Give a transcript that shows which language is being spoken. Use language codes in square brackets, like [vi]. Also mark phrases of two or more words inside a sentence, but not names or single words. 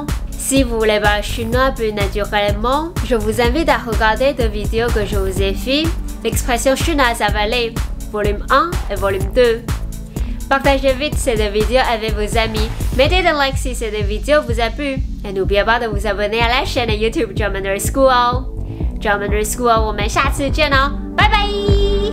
[fr] Si vous voulez parler chinois plus naturellement, je vous invite à regarder deux vidéos que je vous ai fait, l'expression chinoise avalée, volume 1 et volume 2. Partagez vite ces deux vidéos avec vos amis. Mettez un like si cette vidéo vous a plu. Et n'oubliez pas de vous abonner à la chaîne YouTube German School. German School, [zh] 我们下次见哦，拜拜。